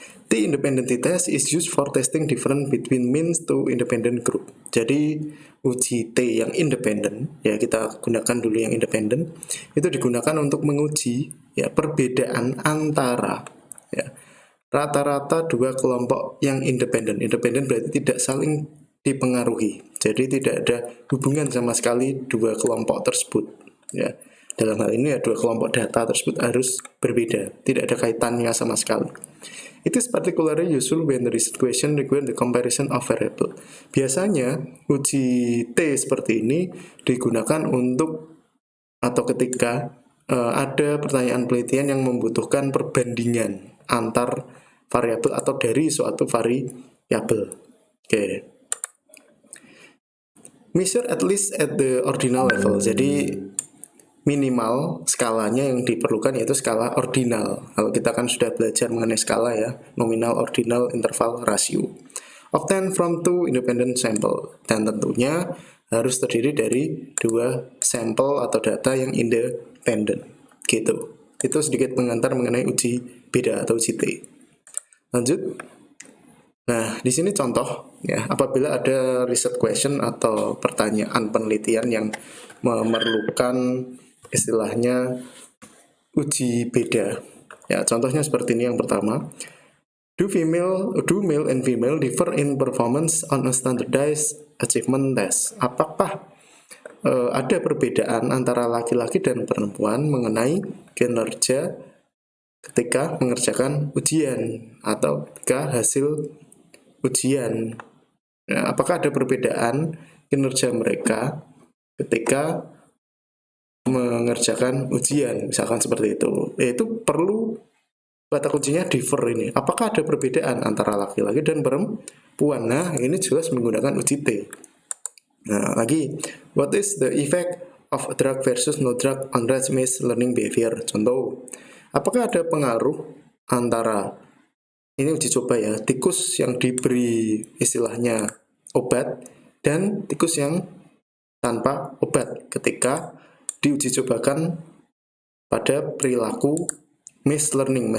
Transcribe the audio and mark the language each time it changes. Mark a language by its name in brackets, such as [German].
[English] The independent test is used for testing difference between means to independent group. [Indonesian] Jadi uji T yang independen, ya kita gunakan dulu yang independen, itu digunakan untuk menguji ya perbedaan antara ya rata-rata dua kelompok yang independen. Independen berarti tidak saling dipengaruhi. Jadi tidak ada hubungan sama sekali dua kelompok tersebut. Ya, dalam hal ini ya dua kelompok data tersebut harus berbeda, tidak ada kaitannya sama sekali. [English] It is particularly useful when there is question require the comparison of variable. [Indonesian] Biasanya uji T seperti ini digunakan untuk atau ketika ada pertanyaan penelitian yang membutuhkan perbandingan antar variabel atau dari suatu variabel. Oke. [English] Measure at least at the ordinal level. [Indonesian] Jadi minimal skalanya yang diperlukan yaitu skala ordinal. Kalau kita kan sudah belajar mengenai skala ya, nominal, ordinal, interval, rasio. [English] Obtained from two independent sample, [Indonesian] dan tentunya harus terdiri dari dua sampel atau data yang independen. Gitu. Itu sedikit pengantar mengenai uji beda atau uji T. Lanjut. Nah, di sini contoh ya, apabila ada research question atau pertanyaan penelitian yang memerlukan istilahnya uji beda. Ya, contohnya seperti ini yang pertama. [English] Do male and female differ in performance on a standardized achievement test? [Indonesian] Apakah ada perbedaan antara laki-laki dan perempuan mengenai kinerja ketika mengerjakan ujian atau ketika hasil ujian? Nah, apakah ada perbedaan kinerja mereka ketika mengerjakan ujian, misalkan seperti itu. Itu perlu kata kuncinya differ ini. Apakah ada perbedaan antara laki-laki dan perempuan? Nah, ini jelas menggunakan uji T. Nah, lagi, [English] what is the effect of drug versus no drug on race-based learning behavior? [Indonesian] Contoh, apakah ada pengaruh antara ini uji coba ya, tikus yang diberi istilahnya obat dan tikus yang tanpa obat ketika diuji cobakan pada perilaku maze learning.